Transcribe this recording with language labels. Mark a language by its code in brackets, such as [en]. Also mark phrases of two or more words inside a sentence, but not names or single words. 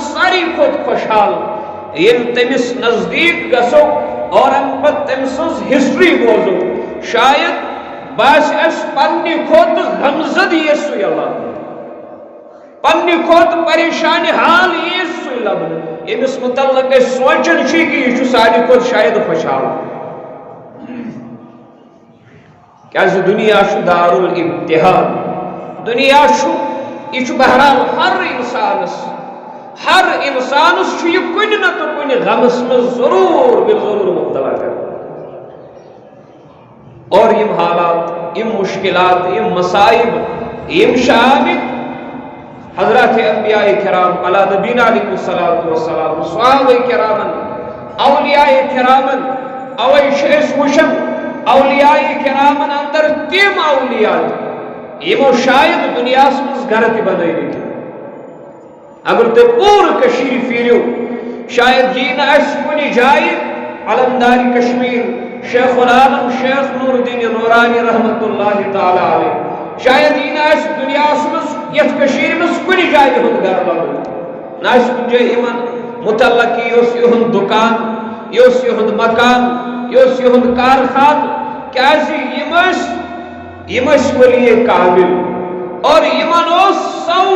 [ks] ساروی کھۄتہٕ خۄشحال ییٚلہِ تٔمِس نزدیٖک گژھو اور اَمہِ پتہٕ تٔمۍ سٕنٛز ہسٹری بوزو شاید باسہِ اَسہِ پننہِ کھۄتہٕ غمزدٕ یِیہِ سُے لبنہٕ پننہِ کھۄتہٕ پریشانہِ حال یِیہِ سُے لبنہٕ أمِس متعلق أسۍ سونٛچان چھِ کہِ یہِ چھُ ساروی کھۄتہٕ شاید خۄشحال کیازِ دنیا چھُ دارالامتحان دنیا چھُ یہ چھُ بہرحال ہر انسانس چھُ یہِ کُنہِ نتہٕ کُنہِ غمس منٛز ضروٗر بالضروٗر مبتلا کران اور یم حالات یم مشکلات یم مصائب یم شامل حضرات انبیاء کرام [ar] علی نبینا علیہ الصلوۃ والسلام [ks] صحابہ کرامن اولیاء کرامن اوے چھِ أسۍ وٕچھان اولیاء کرامن اندر تِم اولیاء یمو شاید دنیاہس منٛز گرٕ تہِ بنٲومٕتۍ اگر تُہۍ پوٗرٕ کٔشیٖرِ پھیٖرِو شاید یی نہٕ اَسہِ کُنہِ جایہِ علمدارِ کشمیٖر شیخ العالم شیخ نور الدین نورانی رحمت اللہ تعالی علیہ شاید یی نہٕ اَسہِ دُنیاہس منٛز یتھ کٔشیٖرِ منٛز کُنہِ جایہِ ہُنٛد گرٕ لبنہٕ نہ آسہِ کُنہِ جایہِ یِمن متعلق یہِ اوس یِہُنٛد دُکان یہِ اوس یِہُنٛد مکان یہِ اوس یِہُنٛد کارخانہٕ کیازِ یِم ٲسۍ ولی کامل اور یِمن اوس